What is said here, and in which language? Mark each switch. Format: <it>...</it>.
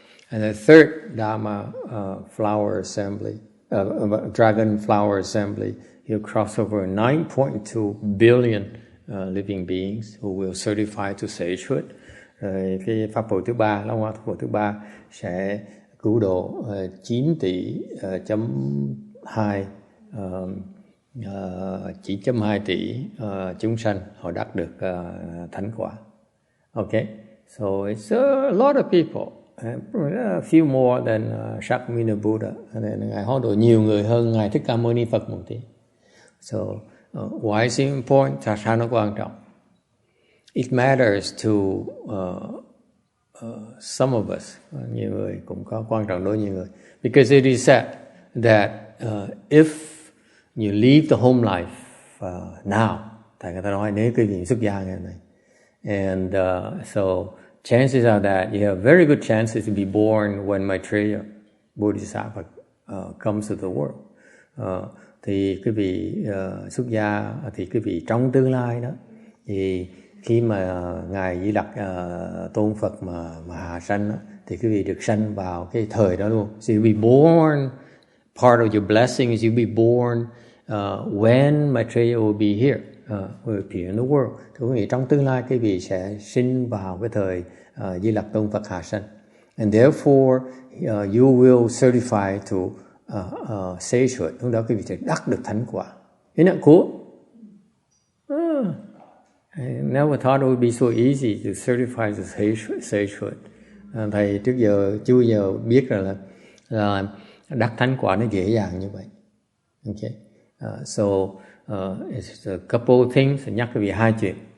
<en>And the third Dharma Flower Assembly, Dragon Flower Assembly, he'll cross over 9.2 billion living beings who will certify to sagehood.</en> <vi>Rồi cái pháp hội thứ ba, Long Hoa pháp hội thứ ba sẽ cứu độ 9 tỷ chấm 2 9.2 tỷ chúng sanh, họ đắc được thánh quả.</vi> <en>Okay, so it's a lot of people, a few more than Shakyamuni Buddha.</en> <vi>Ngài hóa độ nhiều người hơn Ngài Thích Ca Mâu Ni Phật một tí.</vi> <en>So why is it important?</en> <vi>Tại sao nó quan trọng?</vi> <en>It matters to some of us.</en> <vi>Nhiều người cũng có quan trọng đối với nhiều người.</vi> <en>Because it is said that if you leave the home life now,</en> <vi>tại người ta nói nếu quý vị xuất gia ngày này,</vi> <en>and so chances are that you have very good chances to be born when Maitreya Bodhisattva comes to the world.</en> <vi>Thì quý vị xuất gia thì quý vị trong tương lai đó, thì khi mà Ngài Di Lặc tôn Phật mà hạ sanh đó, thì quý vị được sanh vào cái thời đó luôn.</vi> <en>So you'll be born, part of your blessing is you'll be born when Maitreya will be here, will appear in the world.</en> <vi>Thì quý vị trong tương lai quý vị sẽ sinh vào cái thời Di Lặc tôn Phật hạ sanh.</vi> <en>And therefore you will certify to sagehood.</en> <vi>Lúc đó quý vị sẽ đắc được thánh quả.</vi> <en>Isn't that cool? I never thought it would be so easy to certify to sagehood.</en> <vi>Thầy trước giờ chưa giờ biết là đắc thánh quả nó dễ dàng như vậy.</vi> <en>Okay. So it's a couple of things.</en> <vi>Nhắc quý vị hai chuyện.</vi>